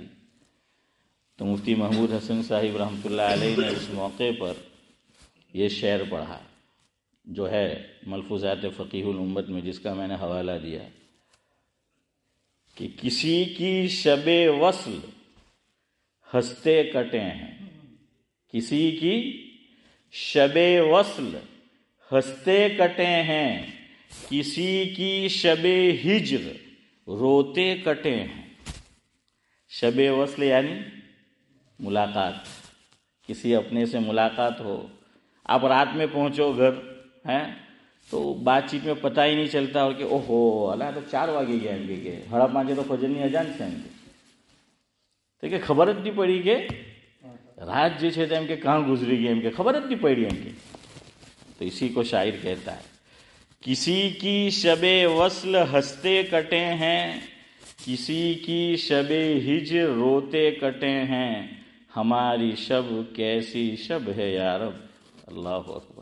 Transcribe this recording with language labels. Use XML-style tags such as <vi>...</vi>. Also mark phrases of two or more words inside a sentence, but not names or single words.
<ur>تو مفتی محمود حسن صاحب رحمۃ اللہ علیہ نے اس موقع پر یہ شعر پڑھا جو ہے ملفوظات فقیہ الامت میں، جس کا میں نے حوالہ دیا کہ کسی کی شب وصل ہنستے کٹے ہیں، کسی کی شب وصل ہنستے کٹے ہیں، کسی کی شب ہجر روتے کٹے ہیں. شب وصل یعنی ملاقات، کسی اپنے سے ملاقات ہو. آپ رات میں پہنچو گھر ہیں تو بات چیت میں پتہ ہی نہیں چلتا اور کہ اوہو اللہ تو</ur> <gu>4 વાગી ગયા એમ કે 5:30 તો ફજરની અજાન છે એમ તો કે ખબર જ નહીં પડી કે રાત જે છે તેમ કે</gu> <ur>کہاں گزری گئی</ur> <gu>એમ કે ખબર જ نہیں પડી એમ કે.</gu> <ur>تو اسی کو شاعر کہتا ہے کسی کی شب وصل ہنستے کٹے ہیں، کسی کی شب ہجر روتے کٹے ہیں، ہماری شب کیسی شب ہے یا رب.</ur> <ar>اللہ اکبر.</ar>